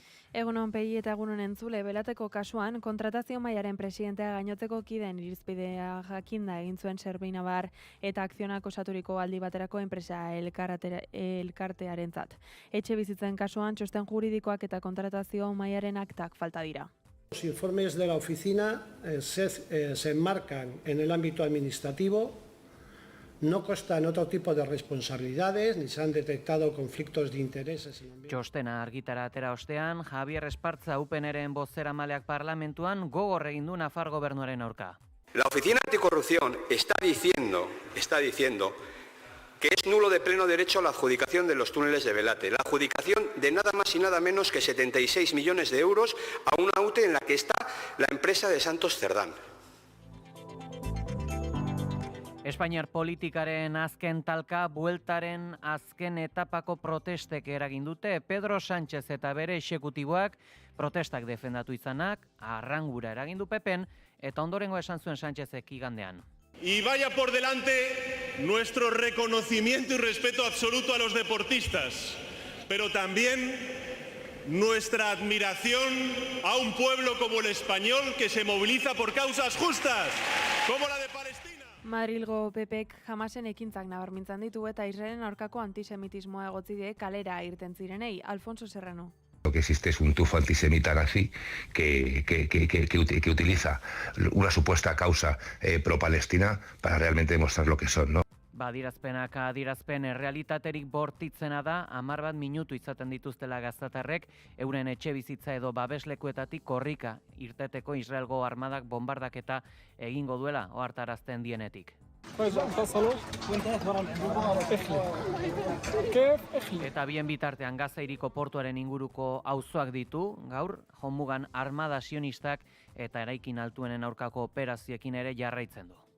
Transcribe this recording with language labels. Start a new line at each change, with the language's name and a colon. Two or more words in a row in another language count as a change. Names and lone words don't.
Basque: Egunon, Pegi, eta egunon entzule, Belateko kasuan, kontratazio mailaren presidentea gainotzeko kideen irizpidea jakinda egin zuen Serbinabar eta akzionako osaturiko aldi baterako enpresa elkartearentzat. Etxe bizitzen kasuan, txosten juridikoak eta kontratazio mailaren aktak falta dira.
Spanish: Los informes de la oficina se enmarcan en el ámbito administrativo, no constan otro tipo de responsabilidades, ni se han detectado conflictos de intereses.
Basque: Txostena argitara atera ostean, Javier Espartza UPNren bozeramaleak parlamentuan gogor egin du Nafar gobernuaren aurka.
Spanish: La Oficina Anticorrupción está diciendo que es nulo de pleno derecho la adjudicación de los túneles de Belate, la adjudicación de nada más y nada menos que 76 millones de euros a una UTE en la que está la empresa de Santos Cerdán.
Basque: Espainiar politikaren azken talka, bueltaren azken etapako protestek eragin dute. Pedro Sánchez eta bere exekutiboak protestak defendatu izanak, arrangura eragin du Pepen, eta ondorengo esan zuen Sánchezek igandean.
Spanish: Y vaya por delante nuestro reconocimiento y respeto absoluto a los deportistas, pero también nuestra admiración a un pueblo como el español que se moviliza por causas justas, como la de Palestina.
Basque: Madrilgo PPek Hamasen ekintzak nabarmentzen ditu eta Israelen aurkako antisemitismoa egotzi die kalera irten zirenei. Alfonso Serrano.
Spanish: Lo que existe es un tufo antisemita nazi que utiliza una supuesta causa pro-palestina para realmente demostrar lo que son, ¿no?
Basque: Adirazpenak adierazpen errealitaterik bortitzena da, 10 minutu izaten dituztela gaztatarrek, euren etxe bizitza edo babeslekuetatik korrika irteteko Israelgo armadak bombardaketa egingo duela ohartarazten dienetik. Eta bien bitartean Gazairiko portuaren inguruko auzoak ditu, gaur, jomugan armada sionistak eta eraikin altuenen aurkako operazioekin ere jarraitzen du.